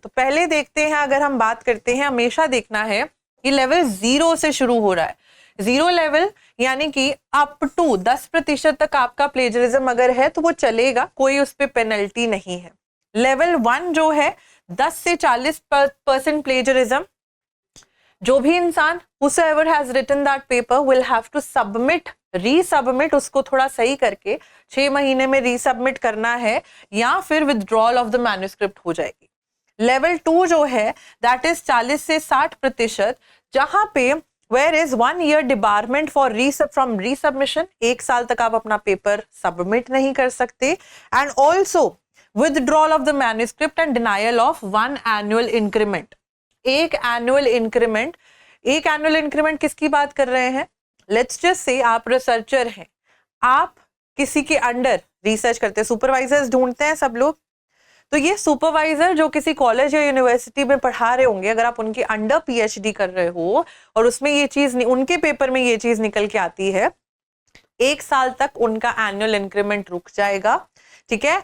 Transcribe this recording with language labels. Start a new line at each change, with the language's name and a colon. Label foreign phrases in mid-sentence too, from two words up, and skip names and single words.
Hindi: तो पहले देखते हैं, अगर हम बात करते हैं, हमेशा देखना है कि लेवल 0 से शुरू हो रहा है. 0 लेवल यानी कि
English: up to
Hindi: 10% तक आपका प्लेजरिज्म अगर है तो वो चलेगा, कोई उस पर पेनल्टी नहीं है. लेवल 1 जो है 10 से 40% प्लेजरिज्म, जो भी इंसान
English: whosoever has written that paper will have to submit,
Hindi: रीसबमिट, उसको थोड़ा सही करके 6 महीने में रीसबमिट करना है या फिर
English: withdrawal of the manuscript
Hindi: हो जाएगी. लेवल 2 जो है
English: that is
Hindi: 40 से 60%, जहां पे
English: where is 1 year debarment for from resubmission,
Hindi: 1 साल तक आप अपना पेपर सबमिट नहीं कर सकते.
English: and also withdrawal of the manuscript and denial of 1 annual increment.
Hindi: एक एनुअल इंक्रीमेंट किसकी बात कर रहे हैं?
English: let's just say
Hindi: आप रिसर्चर हैं, आप किसी के अंडर रिसर्च करते हैं, सुपरवाइजर्स ढूंढते हैं सब लोग. तो ये सुपरवाइजर जो किसी कॉलेज या यूनिवर्सिटी में पढ़ा रहे होंगे, अगर आप उनके अंडर पीएचडी कर रहे हो और उसमें ये चीज, उनके पेपर में ये चीज निकल के आती है 1 साल तक उनका एनुअल इंक्रीमेंट रुक जाएगा, ठीक है।